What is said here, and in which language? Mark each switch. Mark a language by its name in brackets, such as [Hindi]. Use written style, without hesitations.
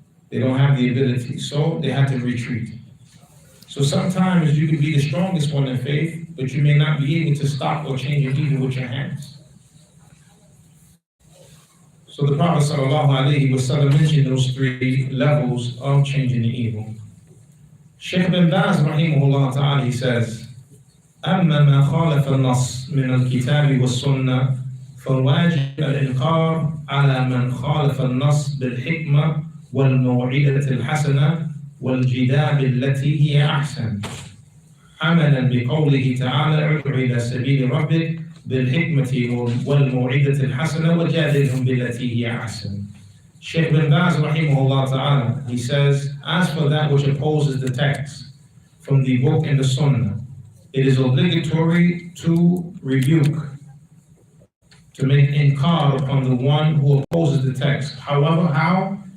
[English] They don't have the ability, so they have to retreat. So sometimes you can be the strongest one in faith, but you may not be able to stop or change an evil with your hands. So the Prophet ﷺ mentioned those three levels of changing the evil. Shaykh bin Baz rahimahullah ta'ala, he says, [Arabic] أما ما خالف النص من الكتاب والسنة فالواجب الإنكار على من خالف النص بالحكمة والموعظة الحسنة والجدال التي هي أحسن عملا بقوله تعالى ادع إلى سبيل ربك بالحكمة والموعظة الحسنة وجادلهم بالتي هي أحسن. [English] Shaykh bin Baz rahimahullah ta'ala, he says, as for that which opposes the text from the book and the sunnah, it is obligatory to rebuke, to make inkar upon the one who opposes the text. However, how?